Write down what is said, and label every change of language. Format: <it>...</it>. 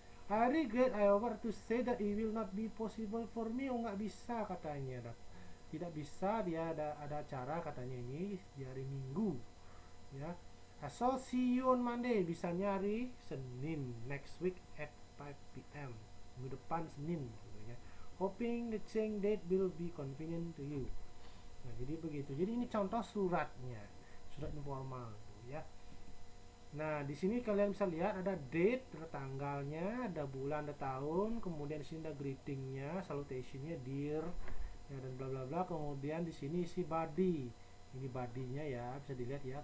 <en>I regret however to say that it will not be possible for me.</en> <id>Oh, nggak bisa katanya, tidak bisa, dia ada acara katanya ini di hari Minggu, ya.</id> <en>I shall see you on Monday,</en> <id>bisanya hari Senin,</id> <en>next week at 5 p.m.</en> <id>minggu depan Senin gitu ya.</id> <en>Hoping the change date will be convenient to you.</en> <id>Nah, jadi begitu. Jadi ini contoh suratnya, surat informal ya. Nah, di sini kalian bisa lihat ada date, ada tanggalnya, ada bulan, ada tahun, kemudian di sini ada greetingnya, salutationnya, dear, ya, dan bla bla bla. Kemudian di sini isi body, ini bodinya ya, bisa dilihat ya.</id>